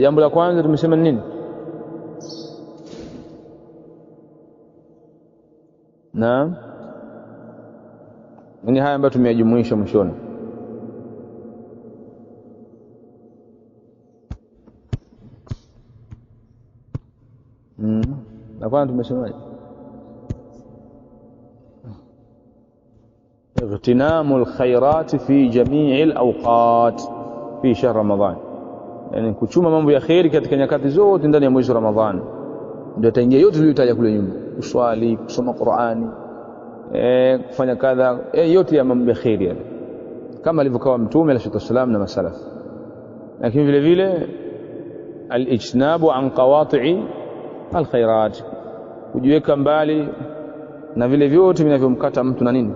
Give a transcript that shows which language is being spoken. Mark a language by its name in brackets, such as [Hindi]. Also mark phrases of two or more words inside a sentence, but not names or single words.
[Swahili] Jambo la kwanza tumesema nini? Naam, ni haya ambayo tumeyajumuisha mwishoni. La kwanza tumesema [Arabic] اغتنام الخيرات في جميع الأوقات في شهر رمضان, [Swahili] yani kuchuma mambo ya khairi katika nyakati zote ndani ya mwezi wa Ramadhani. Ndio taingia yote tuliyotaja kule nyuma: kuswali, kusoma Qur'ani, kufanya kadha, yote ya mambo ya khairi yale, kama alivyokuwa Mtume [Arabic] عليه وسلم [Swahili] na masalaf. Lakini vile vile [Arabic] الاجتناب عن قواطع الخيرات, [Swahili] kujiweka mbali na vile vyote vinavyomkata mtu na nini?